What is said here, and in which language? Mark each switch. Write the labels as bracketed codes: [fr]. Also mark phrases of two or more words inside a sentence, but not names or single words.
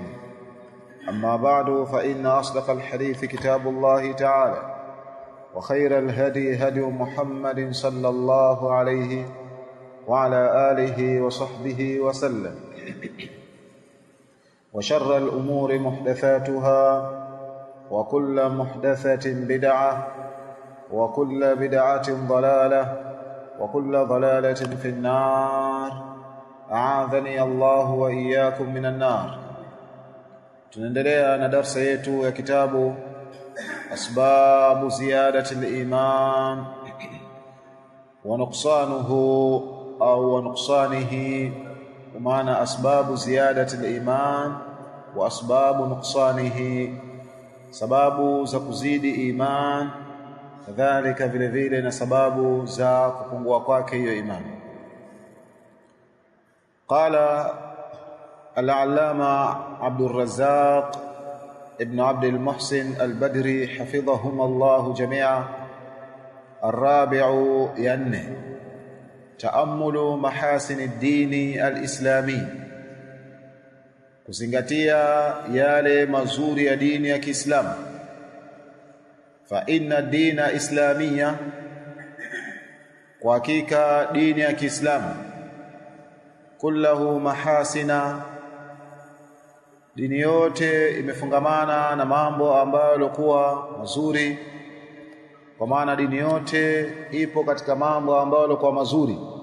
[ar] أما بعد، فإن أصدق الحديث كتاب الله تعالى، وخير الهدي هدي محمد صلى الله عليه وعلى آله وصحبه وسلم، وشر الأمور محدثاتها، وكل محدثة بدعة، وكل بدعة ضلالة، وكل ضلالة في النار. أعاذني الله وإياكم من النار. [sw] Tunaendelea na darasa yetu ya kitabu Asbabu Ziyadati al-Iman wa Nuqsanuhu au wa Nuqsanihi, maana [ar] أسباب زيادة الإيمان وأسباب نقصانه, [sw] sababu za kuzidi iman, kadhalika vile vile na sababu za kupungua kwake hiyo imani. [ar] Qala العلامة عبد الرزاق ابن عبد المحسن البدري حفظهما الله جميعا: الرابع ينه تأمل محاسن الدين الإسلامي، [sw] kuzingatia yale mazuri ya dini ya Kiislamu. [ar] فإن الدين الإسلامي, [sw] kwa hakika dini ya Kiislamu, [ar] كله محاسن, [sw] dini yote imefungamana na mambo ambayo yalikuwa mazuri, kwa maana dini yote ipo katika mambo ambayo yalikuwa mazuri.